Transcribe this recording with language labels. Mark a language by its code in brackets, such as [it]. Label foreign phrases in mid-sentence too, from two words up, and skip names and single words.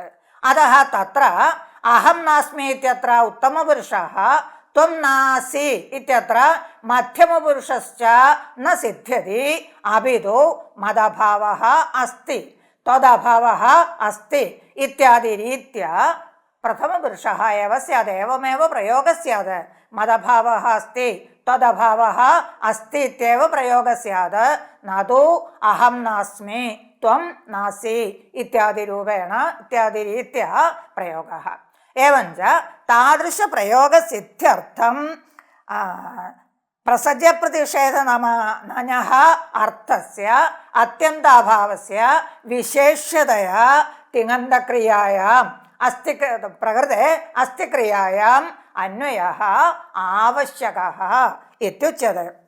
[sa] അതഃ തത്ര അഹം നാസ്മി ഇത്യത്ര ഉത്തമപുരുഷഃ ത്വം നാസി ഇത്യത്ര മധ്യമപുരുഷശ്ച ന സിദ്ധ്യതി അപിതു മദഭാവഃ അസ്തി ത്വദഭാവഃ അസ്തി ഇത്യാദി രീത്യാ പ്രഥമപുരുഷഃ ഏവ സ്യാത്. ഏവമേവ പ്രയോഗः സ്യാത്. മദഭാവഃ അസ്തി ത്വദഭാവഃ അസ്തി ഇത്യേവ പ്രയോഗः സ്യാത്. നതു അഹം നാസ്മി ത്വം നാസി ഇത്യാദി രൂപേണ ഇത്യാദി രീത്യാ പ്രയോഗः. एवञ्च तादृशप्रयोगसिद्ध्यर्थं प्रसज्यप्रतिषेधनमनः अर्थस्य अत्यन्ताभावस्य विशेष्यतया तिङन्तक्रियायाम् अस्ति प्रकृते अस्ति क्रियायाम् अन्वयः आवश्यकः इत्युच्यते.